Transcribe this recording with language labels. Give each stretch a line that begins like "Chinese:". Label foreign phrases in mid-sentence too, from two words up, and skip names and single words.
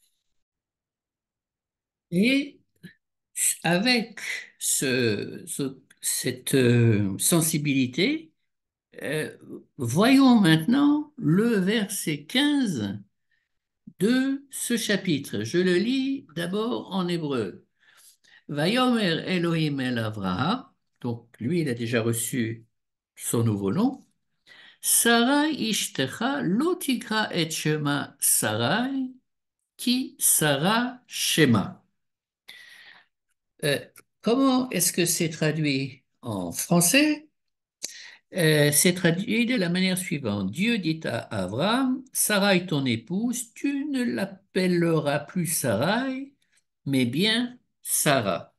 French: Et avec cette sensibilité, euh, voyons maintenant le verset 15 de ce chapitre. Je le lis d'abord en hébreu.
Hebrew: ויאמר אלהים אל אברהם,
French: donc lui, il a déjà reçu son nouveau nom.
Hebrew: שרי אשתך לא תקרא את שמה שרי כי שרה שמה.
French: Euh, Comment est-ce que c'est traduit en français? C'est traduit de la manière suivante. Dieu dit à Abraham, Sarai ton épouse, tu ne l'appelleras plus Sarai, mais bien Sarah.